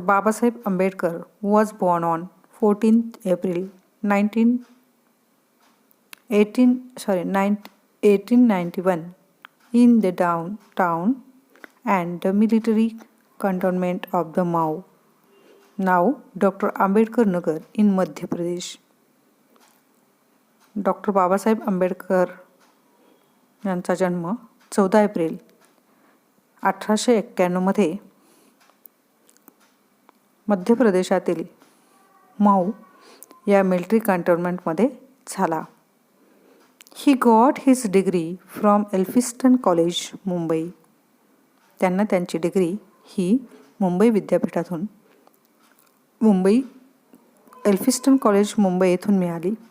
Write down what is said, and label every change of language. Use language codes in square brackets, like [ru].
[en] Babasaheb Ambedkar was born on 14th April 1891 in the downtown and the military cantonment of the Mao, now Dr. Ambedkar Nagar in Madhya Pradesh. [mr] Doctor Babasaheb Ambedkar यांचा जन्म 14 April 1891 मध्य प्रदेशातील माऊ या military कॅन्टोन्मेंटमध्ये झाला. [en] He got his degree from Elphinstone college Mumbai. [mr] त्यांना त्यांची degree ही मुंबई विद्यापीठातून Elphinstone college Mumbai येथून मिळाली.